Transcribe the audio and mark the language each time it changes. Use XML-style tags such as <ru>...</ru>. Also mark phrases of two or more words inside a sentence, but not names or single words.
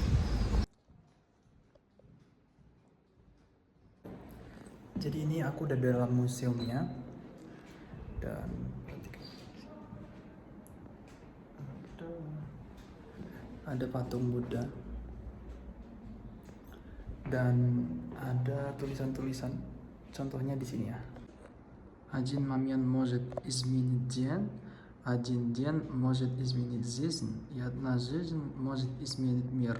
<id>Jadi ini aku udah dalam museumnya dan ada patung Buddha dan ada tulisan-tulisan. Contohnya di sini ya.</id> <ru>Один момент может изменить день, один день может изменить жизнь, и одна жизнь может изменить мир.</ru>